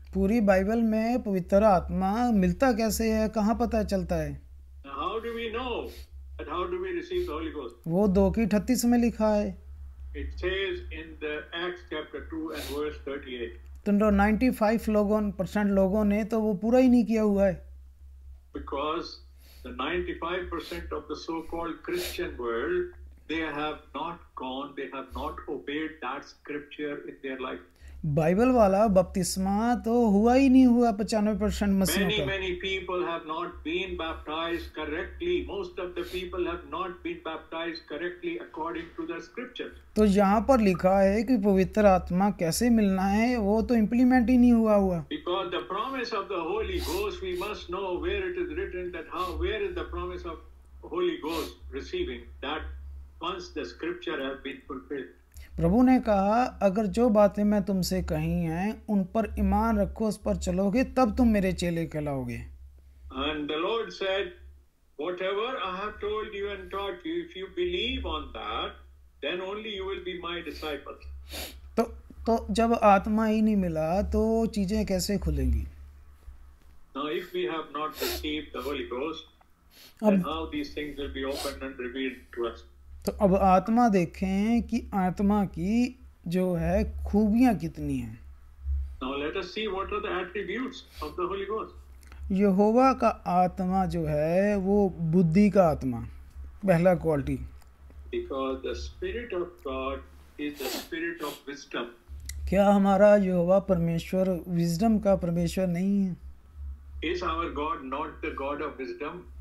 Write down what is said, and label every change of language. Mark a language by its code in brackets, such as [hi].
[hi] पूरी बाइबल में पवित्र आत्मा मिलता कैसे है? कहाँ पता चलता है? [en] How do we know? And how do we receive the Holy Ghost? [hi] वो 2:38 में लिखा है। [en] It says in the Acts chapter 2 and verse 38. [hi] तो 95% लोगों ने तो वो पूरा ही नहीं किया हुआ है। [en] Because the 95% of the so-called Christian world, they have not gone, they have not obeyed that scripture in their life. [hi] Bible वाला बपतिस्मा तो हुआ ही नहीं हुआ 95% मसीहों का। [en] Many people have not been baptized correctly. Most of the people have not been baptized correctly according to the scripture. [hi] तो यहाँ पर लिखा है कि पवित्र आत्मा कैसे मिलना है वो तो इम्प्लीमेंट ही नहीं हुआ। [en] Because the promise of the Holy Ghost, we must know where it is written that where is the promise of Holy Ghost receiving that once the scripture has been fulfilled. [hi] प्रभु ने कहा अगर जो बातें मैं तुमसे कही हैं उन पर ईमान रखो, उस पर चलोगे तब तुम मेरे चेले कहलाओगे। [en] And the Lord said, whatever I have told you and taught you, if you believe on that, then only you will be my disciples. [hi] तो जब आत्मा ही नहीं मिला तो चीजें कैसे खुलेंगी? [en] Now if we have not received the Holy Ghost, then how these things will be opened and revealed to us. [hi] तो अब आत्मा देखें कि आत्मा की जो है खूबियां कितनी हैं। [en] Now let us see what are the attributes of the Holy Ghost. [hi] यहोवा का आत्मा जो है वो बुद्धि का आत्मा, पहला quality. [en] Because the Spirit of God is the Spirit of wisdom. [hi] क्या हमारा यहोवा परमेश्वर विजडम का परमेश्वर नहीं है? [en] Is our God not the God of wisdom?